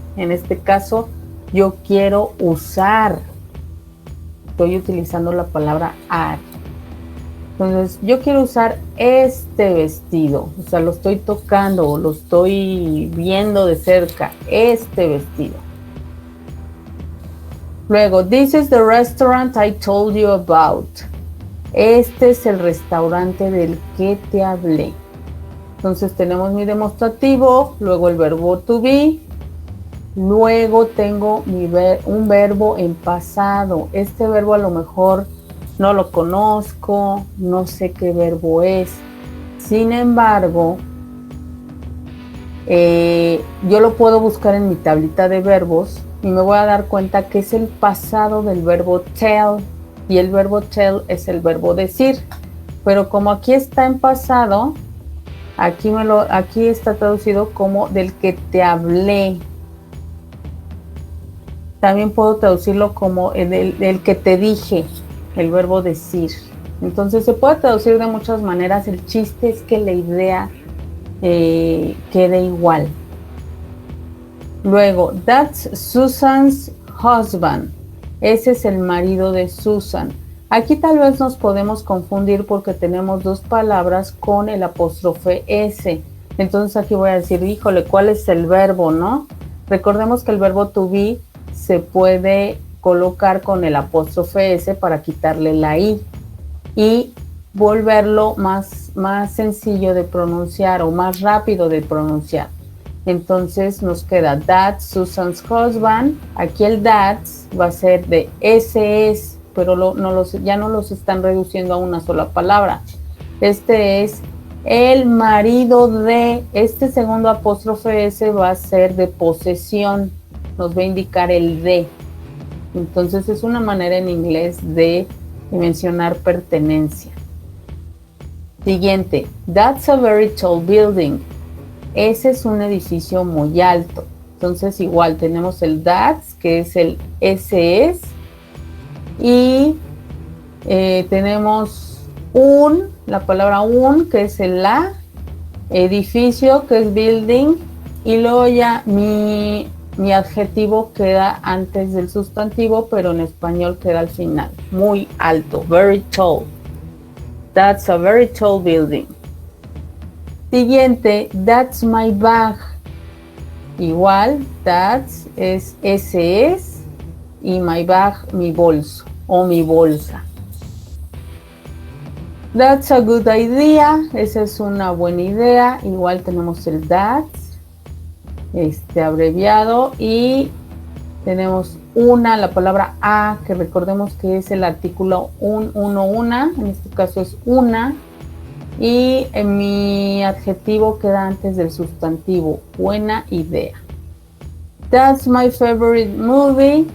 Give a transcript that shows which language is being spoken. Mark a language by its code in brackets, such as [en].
[es] En este caso, yo quiero usar. Estoy utilizando la palabra ar. Entonces, yo quiero usar este vestido. O sea, lo estoy tocando, lo estoy viendo de cerca. Este vestido. Luego, [en] this is the restaurant I told you about. [es] Este es el restaurante del que te hablé. Entonces, tenemos mi demostrativo, luego el verbo to be. Luego tengo un verbo en pasado. Este verbo a lo mejor no lo conozco, no sé qué verbo es. Sin embargo, yo lo puedo buscar en mi tablita de verbos y me voy a dar cuenta que es el pasado del verbo tell. Y el verbo tell es el verbo decir. pero como aquí está en pasado, aquí está traducido como del que te hablé. También puedo traducirlo como del que te dije, el verbo decir. Entonces se puede traducir de muchas maneras. El chiste es que la idea quede igual. Luego, [en] that's Susan's husband. [es] Ese es el marido de Susan. Aquí tal vez nos podemos confundir porque tenemos dos palabras con el apóstrofe S. Entonces aquí voy a decir, híjole, ¿cuál es el verbo, no? Recordemos que el verbo to be se puede colocar con el apóstrofe S para quitarle la I y volverlo más sencillo de pronunciar o más rápido de pronunciar. Entonces nos queda [en] that's Susan's husband. [es] Aquí el that's va a ser de SS, pero ya no los están reduciendo a una sola palabra. Este es el marido de, este segundo apóstrofe S va a ser de posesión, nos va a indicar el de. Entonces es una manera en inglés de mencionar pertenencia. Siguiente, [en] that's a very tall building. [es] Ese es un edificio muy alto. Entonces igual tenemos el that's, que es el SS, y tenemos la palabra que es el la, edificio, que es building, y luego ya mi adjetivo queda antes del sustantivo, pero en español queda al final. Muy alto, [en] very tall. That's a very tall building. [es] Siguiente, [en] that's my bag. [es] Igual, that's es SS y my bag, mi bolso o mi bolsa. [en] That's a good idea. [es] Esa es una buena idea. Igual tenemos el that's, abreviado, y tenemos la palabra a, que recordemos que es el artículo una, en este caso es una, y mi adjetivo queda antes del sustantivo, buena idea. [en] That's my favorite movie.